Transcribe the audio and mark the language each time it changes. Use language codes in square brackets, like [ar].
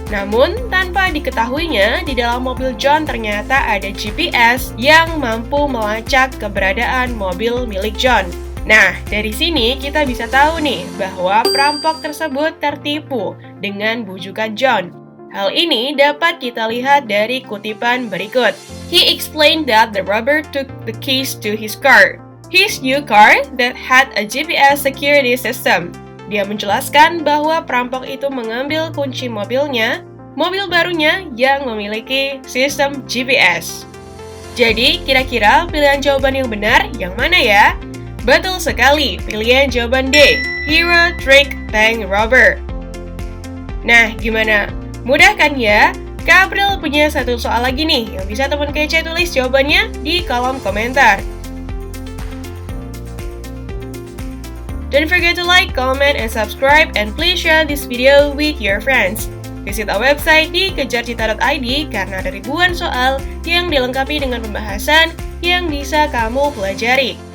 [id] Namun, tanpa diketahuinya, di dalam mobil John ternyata ada GPS yang mampu melacak keberadaan mobil milik John. Nah, dari sini kita bisa tahu nih bahwa perampok tersebut tertipu dengan bujukan John. Hal ini dapat kita lihat dari kutipan berikut. [en] He explained that the robber took the keys to his car. His new car that had a GPS security system. [id] Dia menjelaskan bahwa perampok itu mengambil kunci mobilnya, mobil barunya yang memiliki sistem GPS. Jadi, kira-kira pilihan jawaban yang benar yang mana ya? Betul sekali, pilihan jawaban D, [en] Hero Trick Bank Robber. [id] Nah, gimana? Mudah kan ya? Kak April punya satu soal lagi nih yang bisa teman kece tulis jawabannya di kolom komentar. [en] Don't forget to like, comment, and subscribe, and please share this video with your friends. Visit our website [id] di kejarcita.id karena ada ribuan soal yang dilengkapi dengan pembahasan yang bisa kamu pelajari.